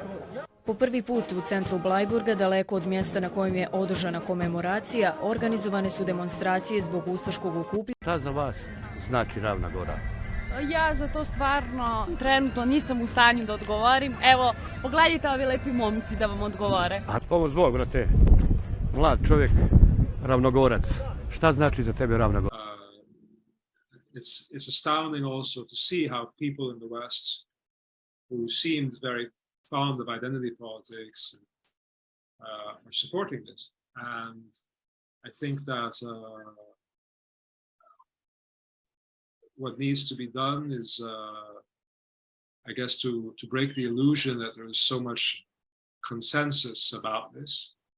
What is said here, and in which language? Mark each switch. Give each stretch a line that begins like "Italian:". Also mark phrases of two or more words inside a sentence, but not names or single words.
Serbian: Po prvi put u centru Blajburga, daleko od mjesta na kojem je održana komemoracija, organizovane su demonstracije zbog ustaškog okupljanja. Šta za vas znači Ravna Gora? Ja za to stvarno trenutno nisam u stanju da odgovorim. Evo, pogledajte ovi lepi momci da vam odgovore. A ovo zbog, brate, mlad čovjek Ravnogorac. Šta znači za tebe Ravnogorac?
English: It's astounding also to see how people in the West who seemed very fond of identity politics are supporting this. And I think that what needs to be done is, I guess, to break the illusion that there is so much consensus about this.